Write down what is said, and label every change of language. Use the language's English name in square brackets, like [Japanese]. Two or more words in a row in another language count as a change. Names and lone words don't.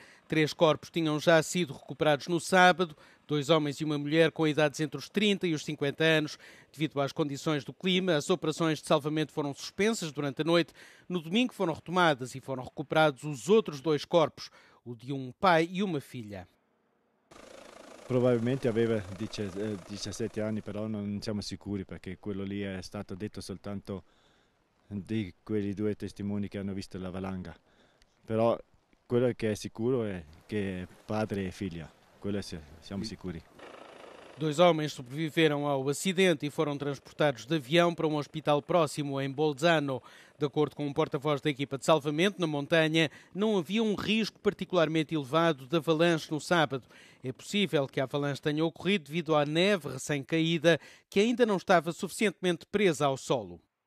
[Portuguese] 3 corpos tinham já sido recuperados no sábado, 2 homens e uma mulher com idades entre os 30 e os 50 anos. Devido às condições do clima, as operações de salvamento foram suspensas durante a noite. No domingo foram retomadas e foram recuperados os outros 2 corpos, o de um pai e uma filha. [Italian] Probabilmente aveva 17 anni, però non siamo sicuri perché quello lì è stato detto soltanto di quei 2 testimoni che hanno visto la valanga. Però quello che è sicuro è che è padre e figlia, quello siamo sicuri. [Portuguese] 2 homens sobreviveram ao acidente e foram transportados de avião para um hospital próximo em Bolzano. De acordo com um porta-voz da equipa de salvamento na montanha, não havia um risco particularmente elevado de avalanche no sábado. É possível que a avalanche tenha ocorrido devido à neve recém-caída, que ainda não estava suficientemente presa ao solo.